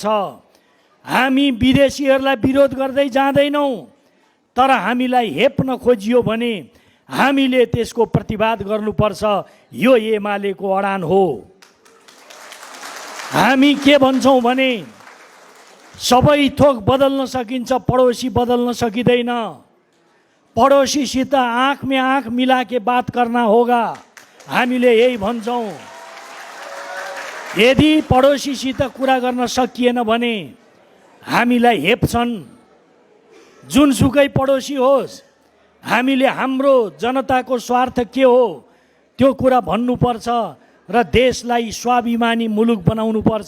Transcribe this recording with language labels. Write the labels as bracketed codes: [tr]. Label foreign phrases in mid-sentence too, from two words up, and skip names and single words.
[ne] हामी विदेशीहरूलाई विरोध गर्दै जाँदैनौँ, तर हामीलाई हेप्न खोजियो भने हामीले त्यसको प्रतिवाद गर्नुपर्छ। यो एमालेको अडान हो। हामी के भन्छौँ भने सबै थोक बदल्न सकिन्छ, पडोसी बदल्न सकिँदैन। [hi] पडोसीसित आँख में आँख मिला के बात करना होगा, [ne] हामीले यही भन्छौँ। यदि पडोसीसित कुरा गर्न सकिएन भने हामीलाई हेप्छन्। जुनसुकै पडोसी होस्, हामीले हाम्रो जनताको स्वार्थ के हो त्यो कुरा भन्नुपर्छ र देशलाई स्वाभिमानी मुलुक बनाउनुपर्छ।